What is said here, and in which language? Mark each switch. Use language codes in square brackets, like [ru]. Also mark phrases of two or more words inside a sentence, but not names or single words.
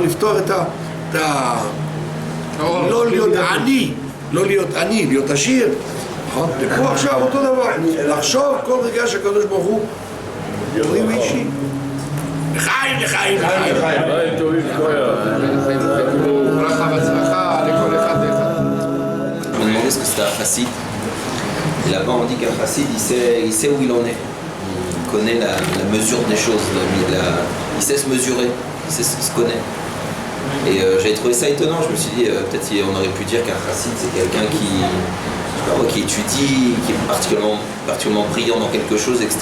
[he] לפתוח את לא להיות עני, לא להיות עני, להיות עשיר, נכון? תקחו עכשיו אותו דבר, לחשוב כל רגע שהקדוש ברוך הוא יורים אישי. לחיים, לחיים, לחיים. ברכה והצלחה לכל אחד ואחד. [fr] On m'a demandé ce que c'était un chassid. Et là-bas, on dit qu'un chassid, il sait où il en est. Il connaît la mesure des choses. Il sait se mesurer. Il se connaît. Et j'avais trouvé ça étonnant. Je me suis dit, peut-être on aurait pu dire qu'un chassid, c'est quelqu'un qui étudie, qui est particulièrement brillant dans quelque chose, etc.